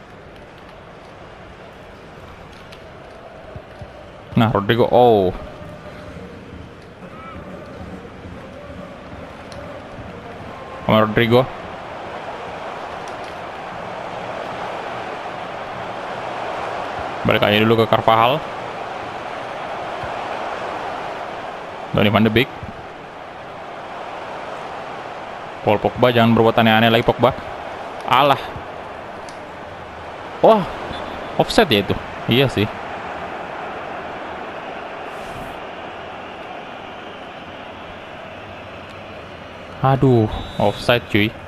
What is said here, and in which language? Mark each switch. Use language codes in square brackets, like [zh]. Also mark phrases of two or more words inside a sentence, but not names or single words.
[id] Nah, Rodrigo. Oh. Sama Rodrigo. Balik aja dulu ke Carvajal. Donny van de Beek. Paul Pogba, jangan berbuat aneh-aneh lagi Pogba. Alah. Oh, offset ya itu. Iya sih. Aduh, offside cuy.